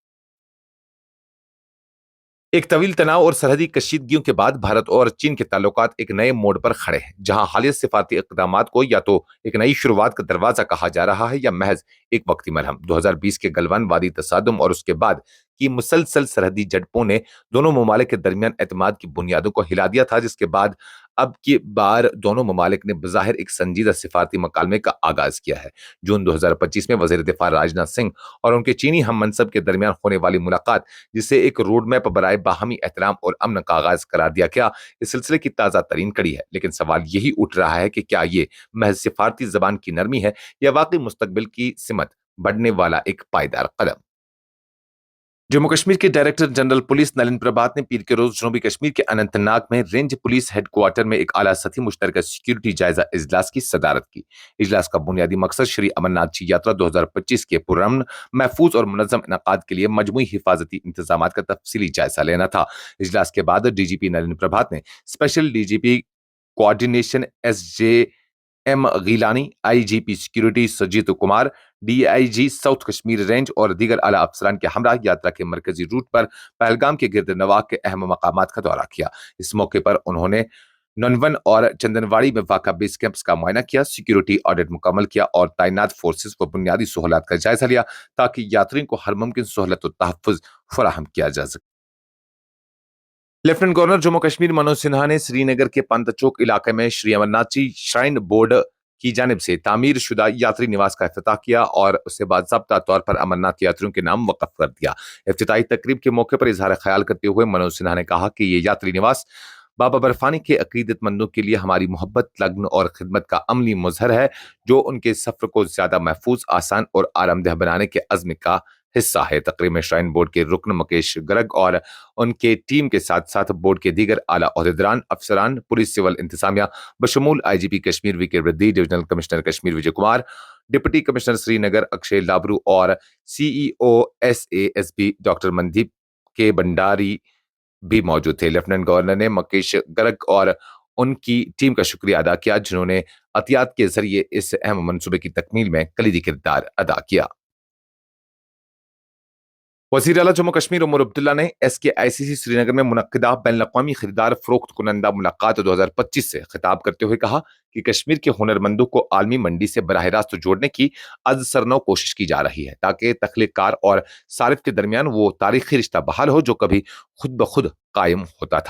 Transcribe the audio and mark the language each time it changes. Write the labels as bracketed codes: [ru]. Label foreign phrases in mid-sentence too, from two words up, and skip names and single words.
[ur] ایک طویل تناؤ اور سرحدی کشیدگیوں کے بعد بھارت اور چین کے تعلقات ایک نئے موڑ پر کھڑے ہیں، جہاں حالیہ سفارتی اقدامات کو یا تو ایک نئی شروعات کا دروازہ کہا جا رہا ہے یا محض ایک وقتی مرہم. 2020 کے گلوان وادی تصادم اور اس کے بعد کی مسلسل سرحدی جھڑپوں نے دونوں ممالک کے درمیان اعتماد کی بنیادوں کو ہلا دیا تھا، جس کے بعد اب کی بار دونوں ممالک نے بظاہر ایک سنجیدہ سفارتی مکالمے کا آغاز کیا ہے۔ جون 2025 میں وزیر دفاع راجناتھ سنگھ اور ان کے چینی ہم منصب کے درمیان ہونے والی ملاقات، جسے ایک روڈ میپ برائے باہمی احترام اور امن کا آغاز قرار دیا گیا، اس سلسلے کی تازہ ترین کڑی ہے۔ لیکن سوال یہی اٹھ رہا ہے کہ کیا یہ محض سفارتی زبان کی نرمی ہے یا واقعی مستقبل کی سمت بڑھنے والا ایک پائیدار قدم؟ جموں کشمیر کے ڈائریکٹر جنرل پولیس نلن پربھات نے پیر کے روز جنوبی کشمیر کے اننت ناگ میں رینج پولیس ہیڈ کوارٹر میں ایک اعلیٰ سطحی مشترکہ سیکیورٹی جائزہ اجلاس کی صدارت کی۔ اجلاس کا بنیادی مقصد شری امرناتھ جی یاترا 2025 کے پرامن، محفوظ اور منظم انعقاد کے لیے مجموعی حفاظتی انتظامات کا تفصیلی جائزہ لینا تھا۔ اجلاس کے بعد ڈی جی پی نلن پربھات نے اسپیشل ڈی جی پی کوآرڈینیشن ایس جے ایم غیلانی، آئی جی پی سیکیورٹی سجیت کمار، ڈی آئی جی ساؤتھ کشمیر رینج اور دیگر اعلیٰ افسران کے ہمراہ یاترا کے مرکزی روٹ پر پہلگام کے گرد نواح کے اہم مقامات کا دورہ کیا۔ اس موقع پر انہوں نے ننون اور چندنواڑی میں واقع بیس کیمپس کا معائنہ کیا، سیکیورٹی آڈٹ مکمل کیا اور تعینات فورسز و بنیادی سہولات کا جائزہ لیا تاکہ یاتریوں کو ہر ممکن سہولت و تحفظ فراہم کیا جا سکے۔ لیفٹنٹ گورنر جموں کشمیر منوج سنہا نے سری نگر کے پنت چوک علاقے میں شری امرناتھ جی شرائن بورڈ کی جانب سے تعمیر شدہ یاتری نواس کا افتتاح کیا اور اسے باضابطہ طور پر امرناتھ یاتریوں کے نام وقف کر دیا۔ افتتاحی تقریب کے موقع پر اظہار خیال کرتے ہوئے منوج سنہا نے کہا کہ یہ یاتری نواس بابا برفانی کے عقیدت مندوں کے لیے ہماری محبت، لگن اور خدمت کا عملی مظہر ہے، جو ان کے سفر کو زیادہ محفوظ، آسان اور آرام دہ بنانے کے عزم کا حصہ ہے۔ تقریب میں شرائن بورڈ کے رکن مکیش گرگ اور ان کے ٹیم کے ساتھ ساتھ بورڈ کے دیگر اعلیٰ عہدیداران، افسران، پولیس سول انتظامیہ بشمول آئی جی پی کشمیر وی کے ردی، ڈویژنل کمشنر کشمیر وجے کمار، ڈپٹی کمشنر سری نگر اکشے لابرو اور سی ای او ایس اے ایس پی ڈاکٹر مندیپ کے بنڈاری بھی موجود تھے۔ لیفٹننٹ گورنر نے مکیش گرگ اور ان کی ٹیم کا شکریہ ادا کیا، جنہوں نے عطیات کے ذریعے اس اہم منصوبے کی تکمیل میں کلیدی کردار ادا کیا۔ وزیر اعلیٰ جموں کشمیر عمر عبداللہ نے ایس کے آئی سی سی سری نگر میں منعقدہ بین الاقوامی خریدار فروخت کنندہ ملاقات 2025 سے خطاب کرتے ہوئے کہا کہ کشمیر کے ہنرمندوں کو عالمی منڈی سے براہ راست جوڑنے کی از سرنو کوشش کی جا رہی ہے تاکہ تخلیق کار اور صارف کے درمیان وہ تاریخی رشتہ بحال ہو جو کبھی خود بخود قائم ہوتا تھا۔